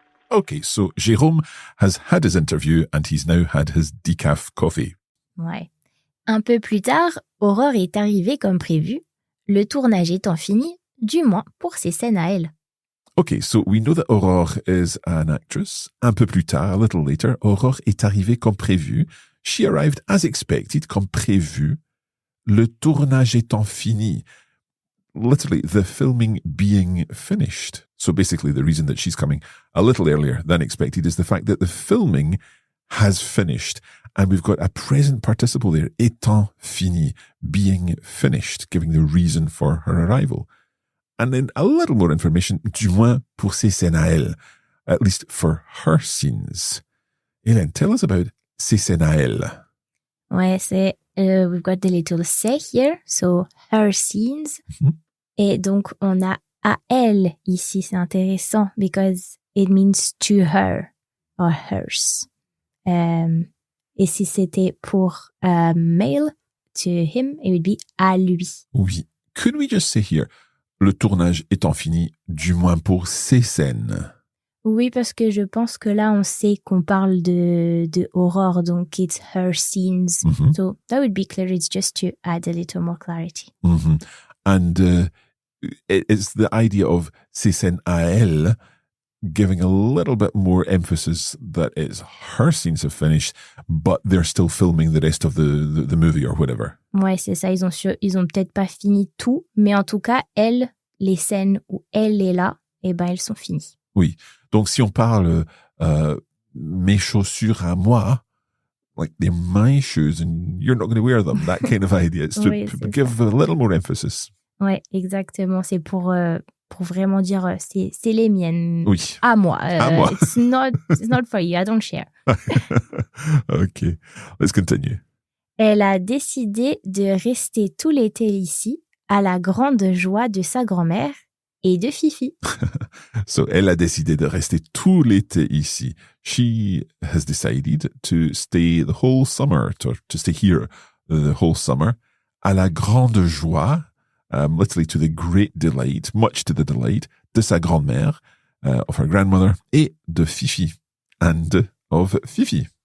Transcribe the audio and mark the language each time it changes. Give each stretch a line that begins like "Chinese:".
English: Okay, so Jérôme has had his interview and he's now had his decaf coffee.
French: Ouais. Un peu plus tard, Aurore est arrivée comme prévu, le tournage étant fini, du moins pour ses scènes à elle.
English: Okay, so we know that Aurore is an actress.
French: Un peu plus tard,
English: a little later,
French: Aurore est arrivée comme prévu. She arrived as expected, comme prévu. Le tournage étant fini.
English: Literally, the filming being finished. So basically, the reason that she's coming a little earlier than expected is the fact that the filming has finished. And we've got a present participle there,
French: étant fini,
English: being finished, giving the reason for her arrival. And then a little more information,
French: du moins pour ses scènes à elle,
English: at least for her scenes. Hélène, tell us about
French: ses scènes à elle. Ouais, c'est
English: we've got the little say here, so her scenes. Mhm.
French: Et donc on a à elle ici, c'est intéressant
English: because it means to her or hers.
French: Et si c'était pour
English: male, to him, it would be
French: à lui. Oui.
English: Could we just say here,
French: le tournage étant fini, du moins pour ces scènes? Oui, parce que je pense que là, on sait qu'on parle de Aurore, donc
English: it's her scenes. Mhm. So that would be clear. It's just to add a little more clarity. Mhm. And it's the idea of
French: ces scènes à elle,
English: giving a little bit more emphasis that it's her scenes have finished, but they're still filming the rest of the movie or whatever.
French: Ouais, c'est ça. Ils ont peut-être pas fini tout, mais en tout cas, elle, les scènes où elle est là, eh ben, elles sont finies. Oui. Donc, si on parle mes chaussures à moi,
English: like they're my shoes and you're not going to wear them, that kind of idea. It's to
French: Oui, c'est
English: give a little more emphasis.
French: Ouais, exactement. C'est pour vraiment dire c'est les miennes. Oui. À moi. À moi.
English: It's not for you. I don't share. Okay. Let's continue.
French: Elle a décidé de rester tout l'été ici, à la grande joie de sa grand-mère et de Fifi.
English: So,
French: elle a décidé de rester tout l'été ici.
English: She has decided to stay the whole summer, to stay here the whole summer,
French: à la grande joie,
English: literally to the great delight, much to the delight,
French: de sa grand-mère,
English: of her grandmother,
French: et de Fifi,
English: and of Fifi.